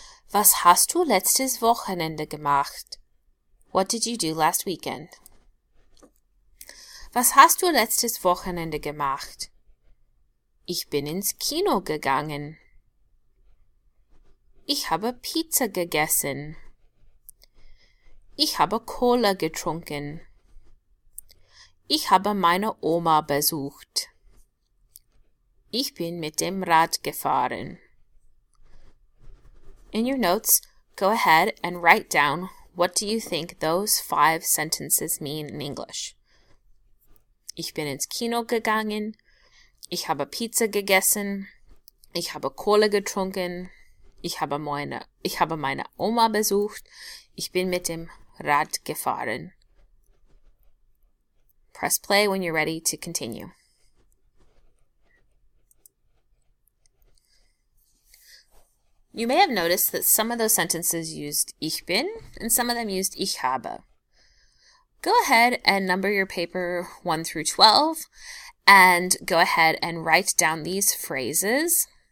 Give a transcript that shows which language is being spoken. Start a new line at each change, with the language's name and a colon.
German: Was hast du letztes Wochenende gemacht?
English: What did you do last weekend?
German: Was hast du letztes Wochenende gemacht? Ich bin ins Kino gegangen. Ich habe Pizza gegessen. Ich habe Cola getrunken. Ich habe meine Oma besucht. Ich bin mit dem Rad gefahren.
English: In your notes, go ahead and write down what do you think those 5 sentences mean in English.
German: Ich bin ins Kino gegangen. Ich habe Pizza gegessen. Ich habe Cola getrunken. Ich habe meine Oma besucht. Ich bin mit dem Rad gefahren.
English: Press play when you're ready to continue. You may have noticed that some of those sentences used ich bin and some of them used ich habe. Go ahead and number your paper 1 through 12 and go ahead and write down these phrases.